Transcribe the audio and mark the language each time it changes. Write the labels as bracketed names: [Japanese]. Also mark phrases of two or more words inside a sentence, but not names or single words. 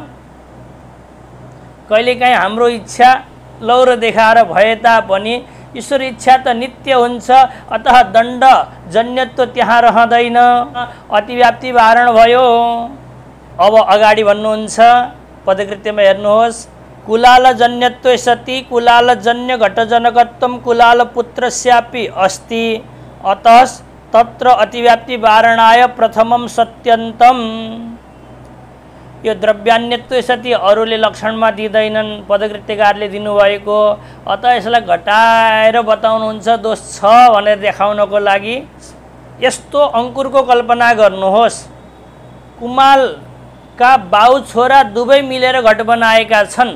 [Nepali] कहिलेकाहीँ हाम्रो इच्छा लौरो देखाएर भए तापनि ईश्वर इच्छा त नित्य हुन्छ। अतः दण्ड जन्यत्व त्यहाँ रहँदैन, अतिव्याप्ति वारण भयो। अब अगाडि भन्नुहुन्छ पदकृत्यमा हेर्नुहोस्। [Sanskrit] कुलाल जन्यत्वे सति कुलाल जन्य घटजनकत्वम कुलाल पुत्रस्यापि अस्ति, अतः तत्र अतिव्याप्ति वारणाय प्रथमम सत्यन्तम। [Nepali] यो [Sanskrit] द्रव्यान्यत्व सति [Nepali] अरूले लक्षणमा दिँदैनन्, पदकृत्यकारले दिनुभएको। अत यसलाई घटाएर बताउनुहुन्छ दोष छ भनेर देखाउनको लागि। यस्तो अङ्कुरको कल्पना गर्नुहोस्, कुमालका बाउ छोरा दुवै मिलेर घट बनाएका छन्।